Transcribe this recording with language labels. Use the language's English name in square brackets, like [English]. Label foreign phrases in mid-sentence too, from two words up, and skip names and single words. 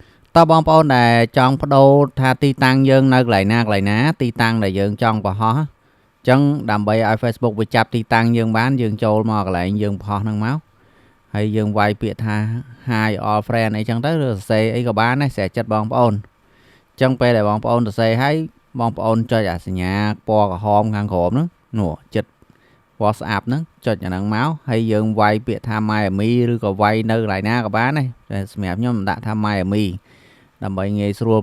[Khmer] តើបងប្អូនដែលចង់បដូរថាទីតាំងយើងនៅកន្លែងណាទីតាំងដែលយើងចង់បង្ហោះចឹងដើម្បីឲ្យ Facebook វាចាប់ទីតាំងយើងបានយើងចូលមកកន្លែងយើងបង្ហោះហ្នឹងមកហើយយើងវាយពាក្យថា [English] Hi all [Khmer] friend អីចឹងទៅឬសរសេរអីក៏បានដែរស្រេចចិត្តបងប្អូនចឹងពេលដែលបងប្អូនសរសេរហើយបងប្អូនចុចអាសញ្ញាពណ៌ក្រហមខាងក្រោមហ្នឹងនោះចិត្ត WhatsApp ហ្នឹង ចុចអាហ្នឹងមកហើយយើងវាយពាក្យថា Miami ឬក៏វាយនៅកន្លែងណាក៏បានដែរតែសម្រាប់ខ្ញុំដាក់ថា Miami ដើម្បីងាយស្រួល